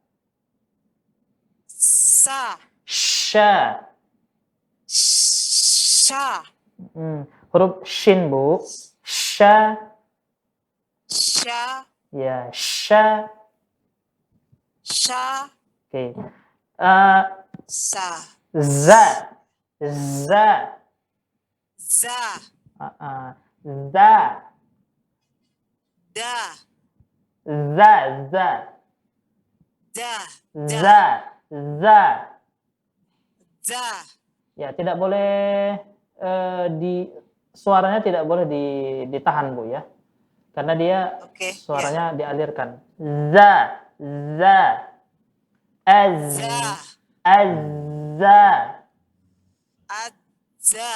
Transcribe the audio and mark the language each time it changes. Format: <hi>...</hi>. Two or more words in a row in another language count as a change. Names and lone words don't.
<id>Sa. Sya. Sya. Huruf shin, Bu. Sya. Sya. Ya, sya. Sya. Oke. Sa. Za. Za. Za. Za. Da. Za. Za. Da. Za. Za. Za. Ya, tidak boleh suaranya tidak boleh ditahan, Bu ya. Karena dia suaranya dialirkan. Za. Za. Azza. Azza.</id>